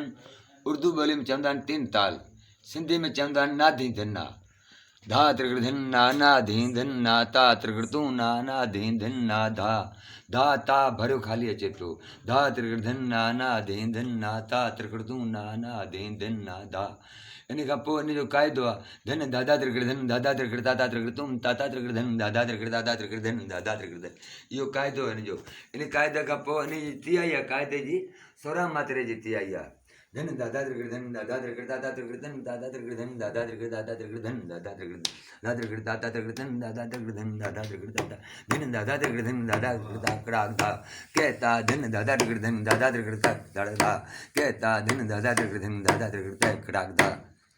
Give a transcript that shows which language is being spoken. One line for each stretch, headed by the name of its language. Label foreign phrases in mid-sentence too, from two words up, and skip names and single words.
Sindhi: उर्दू ॿोली में चवंदा आहिनि तीन ताल, सिंधी में चवंदा आहिनि नादी धना। धा त्रिगड़ धिना नाधी धना ता त्रिगड़ तूना नाधी धना धा धा ता भरियो ख़ाली अचे पियो। धा त्रिगड़ धिना नाधी धना ता त्रिगड़ तूना नाधी धना धा। इन खां पोइ इन जो क़ाइदो आहे धन दादा त्रिगड़ धन दादा त्रिगड़ ताता त्रिगड़ तुम ताता त्रिगड़ धन दादा त्रिगड़ दादा त्रिगड़ धन दादा त्रिगड़ धन। इहो क़ाइदो आहे इन जो। इन क़ाइदे खां पोइ इन जी तियाई आहे, क़ाइदे जी 16 मात्रे जी तियाई आहे। धन दादा त्रिगड़ धन दादा त्रिगड़ ताता त्रिगड़ धन दादा त्रिगड़ धन दादा त्रिगड़ दादा त्रिगड़ धन दादा त्रिगड़ दादा त्रिगड़ ताता त्रिगड़ धन दादा त्रिगड़ धन दादा त्रिगड़ दादा धन दादा त्रिगड़ धन दादा त्रिगड़ कड़ाक दा कहता धन दादा त्रिगड़ धन दादा त्रिगड़ ता कहता धन दादा त्रिगड़ धन दादा त्रिगड़ कड़ाक दा।